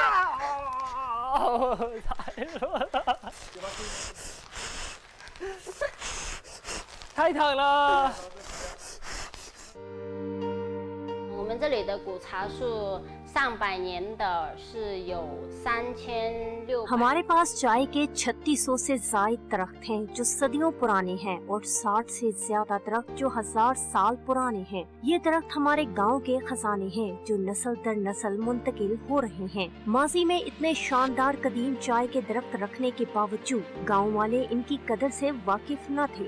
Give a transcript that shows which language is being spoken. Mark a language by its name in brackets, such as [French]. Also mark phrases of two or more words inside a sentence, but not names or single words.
[Chinese] 太热了。太烫了。我们这里的古茶树上百年的是有3600। [Urdu] ہمارے پاس چائے کے 3600 سے زائد درخت ہیں جو صدیوں پرانے ہیں اور 60 سے زیادہ درخت جو 1000 سال پرانے ہیں. یہ درخت ہمارے گاؤں کے خزانے ہیں جو نسل در نسل منتقل ہو رہے ہیں. ماضی میں اتنے شاندار قدیم چائے کے درخت رکھنے کے باوجود گاؤں والے ان کی قدر سے واقف نہ تھے.